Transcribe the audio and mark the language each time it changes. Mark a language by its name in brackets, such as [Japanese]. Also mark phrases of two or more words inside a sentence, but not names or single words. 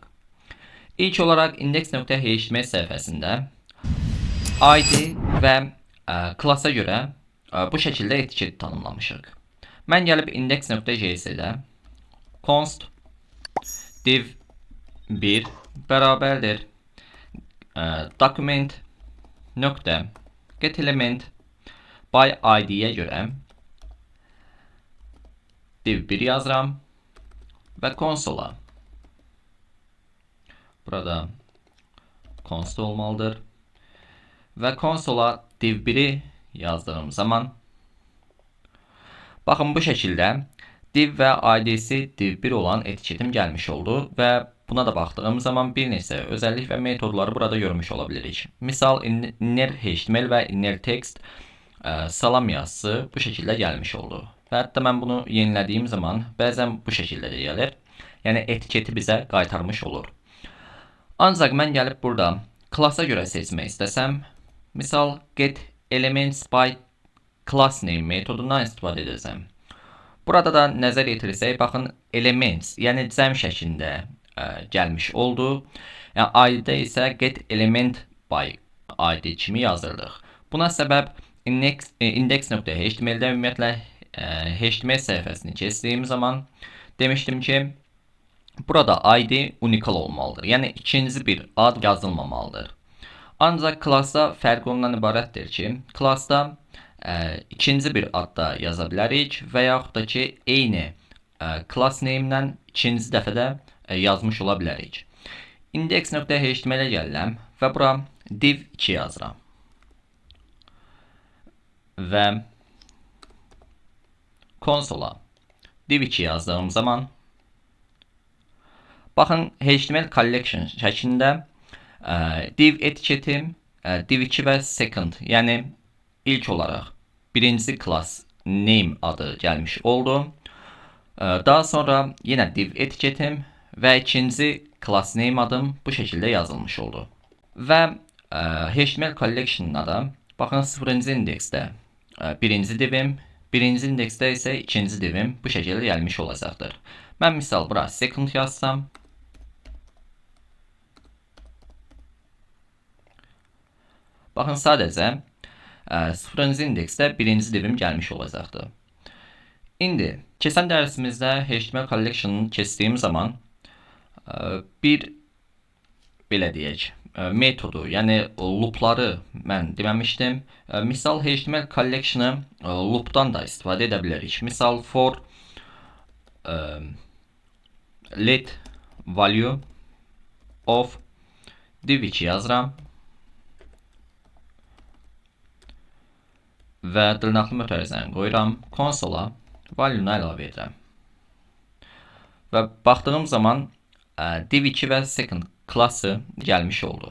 [Azerbaijani] İlk olaraq index.html sayfasında ID və class'a görə bu şəkildə etiket tanımlamışıq. Mən gəlib index.js'də const div 1 bərabərdir document nöqtə [English] get element by id'yə [Azerbaijani] görə div 1 yazıram və konsola burada const olmalıdır və konsola div 1'i yazdığım zaman baxın bu şəkildə div və id'si div 1 olan etiketim gəlmiş oldu və buna da baxdığım zaman bir neçə özəllik və metodları burada görmüş ola bilirik. Misal [English] inner HTML [Azerbaijani] və [English] inner text [Azerbaijani] salam yazısı bu şəkildə gəlmiş oldu. Və hətta mən bunu yenilədiyim zaman bəzən bu şəkildə də gəlir. Yəni etiketi bizə qaytarmış olur. Ancaq mən gəlib burada class'a görə seçmək istəsəm, misal [English] get elements by class name [Azerbaijani] metodundan istifadə edəcəm. Burada da nəzər yetirsək, baxın elements, yəni cəm şəklində gəlmiş oldu. Yəni ID isə [English] get element by ID [Azerbaijani] kimi yazırdıq. Buna səbəb index.html'də ümumiyyətlə HTML sayfasını keçdiyim zaman demişdim ki, burada ID unikal olmalıdır. Yəni ikinci bir ad yazılmamalıdır. Ancaq class'da fərq ondan ibarətdir ki, class'da ikinci bir adda yaza bilərik və yaxud da ki, eyni [English] class name- [Azerbaijani] dən ikinci dəfədə yazmış ola bilərik. Index.html-ə gəlirəm və bura div 2 yazıram. Və konsola div 2 yazdığım zaman baxın [English] HTML collection [Azerbaijani] şəklində div etiketim div 2 və second, yəni ilk olaraq birinci [English] class name [Azerbaijani] adı gəlmiş oldu. Daha sonra yenə div etiketim və ikinci [English] class name [Azerbaijani] adım bu şəkildə yazılmış oldu. Və [English] HTML collection'da [Azerbaijani] da baxın 0-cı indeksdə birinci divim, birinci indeksdə isə ikinci divim bu şəkildə gəlmiş olacaqdır. Mən misal bura second yazsam, baxın sadəcə 0-cı indeksdə birinci divim gəlmiş olacaqdır. İndi keçən dərsimizdə [English] HTML collection'ı [Azerbaijani] keçdiyim zaman bir belə deyək metodu, yəni loopları mən deməmişdim. Misal [English] HTML collection'ı [Azerbaijani] loopdan da istifadə edə bilərik. Misal [English] for let value of div 2 [Azerbaijani] yazıram və dırnaqlı mötərizəni qoyuram, konsola value-nu əlavə edirəm. Və baxdığım zaman div 2 və second class-ı gəlmiş oldu.